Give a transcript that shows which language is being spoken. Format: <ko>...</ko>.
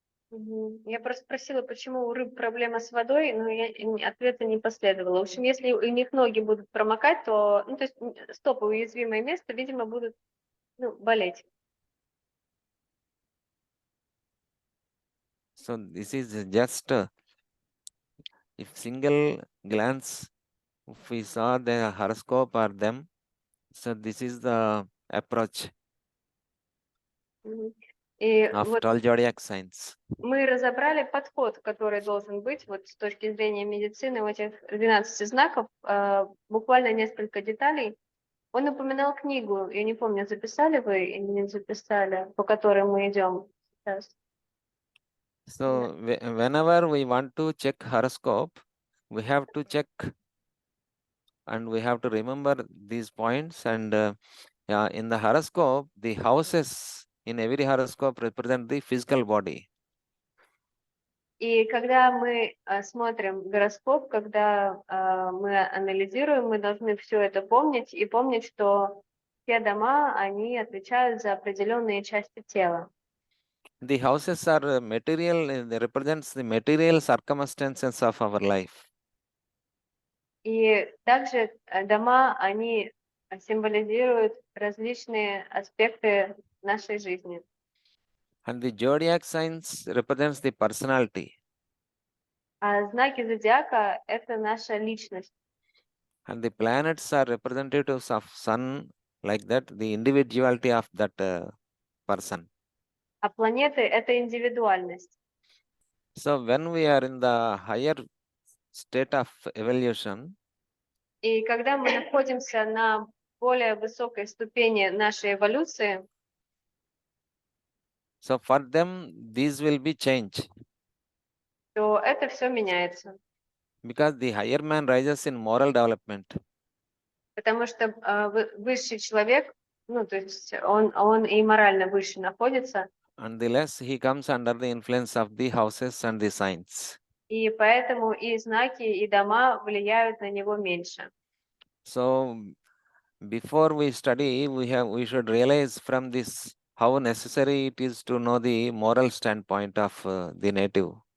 <ru>Я просто спросила, почему у рыб проблема с водой, но ответа не последовало. В общем, если у них ноги будут промокать, то, то есть стопы уязвимое место, видимо, будут болеть.</ru> <en>So this is just if single glance, if we saw the horoscope or them, so this is the approach</en> <ru>И</ru> <en>of</en> <ru>вот</ru> <en>12 zodiac signs.</en> <ru>мы разобрали подход, который должен быть вот с точки зрения медицины у этих 12 знаков, буквально несколько деталей. Он упоминал книгу, я не помню, записали вы или не записали, по которой мы идем сейчас.</ru> <en>So whenever we want to check horoscope, we have to check and we have to remember these points. And in the horoscope, the houses in every horoscope represent the physical body.</en> <ru>И когда мы смотрим гороскоп, когда мы анализируем, мы должны все это помнить и помнить, что все дома, они отвечают за определенные части тела.</ru> <en>The houses are material, they represents the material circumstances of our life.</en> <ru>И также дома, они символизируют различные аспекты нашей жизни.</ru> <en>And the zodiac signs represents the personality.</en> <ru>А знаки зодиака — это наша личность.</ru> <en>And the planets are representatives of sun, like that, the individuality of that person.</en> <ru>А планеты — это индивидуальность.</ru> <en>So when we are in the higher state of evolution,</en> <ru>И когда мы находимся на более высокой ступени нашей эволюции,</ru> <en>so for them, these will be changed.</en> <ru>то это все меняется.</ru> <en>Because the higher man rises in moral development.</en> <ru>Потому что высший человек, ну, то есть он и морально выше находится,</ru> <en>And the less he comes under the influence of the houses and the signs.</en> <ru>и поэтому и знаки, и дома влияют на него меньше.</ru> <en>So before we study, we should realize from this how necessary it is to know the moral standpoint of the native.</en>